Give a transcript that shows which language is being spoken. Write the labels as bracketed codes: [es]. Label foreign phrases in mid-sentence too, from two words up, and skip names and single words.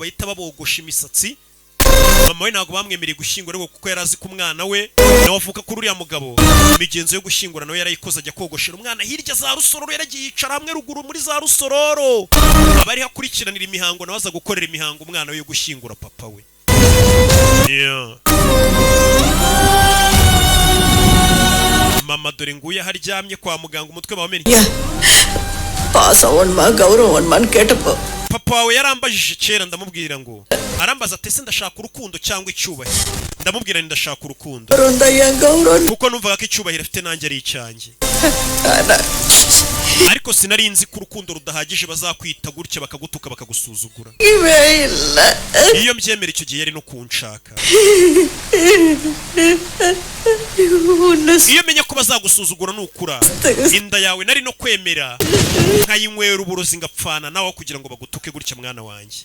[rw] bahita babogosha imisatsi mama we ntabwo bamwemereye gushyingura ariko kuko yari azi ko umwana we nawe avuka kuri uriya mugabo imigenzo yo gushyingura nawe yarayikoze ajya kogoshera umwana hirya za Rusororo yaragiye yicara hamwe ruguru muri za Rusororo abari hakurikiranira imihango nawe aza gukorera imihango umwana we yo gushyingura papa we mama dore nguye haryamye kwa muganga umutwe bawamenye [ta] பாசவன்மா கௌரவன்மான்னு கேட்டப்போ [rw] papa wawe yarambajije kera ndamubwira ngo arambaza ati se ndashaka urukundo cyangwa icyubahiro ndamubwira ndashaka urukundo kuko numvaga ko icyubahiro afite nanjye ari icyanjye ariko sinari nzi ko urukundo rudahagije bazakwita gutya bakagutuka bakagusuzugura iyo mbyemera icyo gihe yari no kunshaka iyo menya ko bazagusuzugura nukura inda yawe nari no kwemera nkayinywera uburozi ngapfana nawe kugira ngo bagutuke gutya mwana wanjye.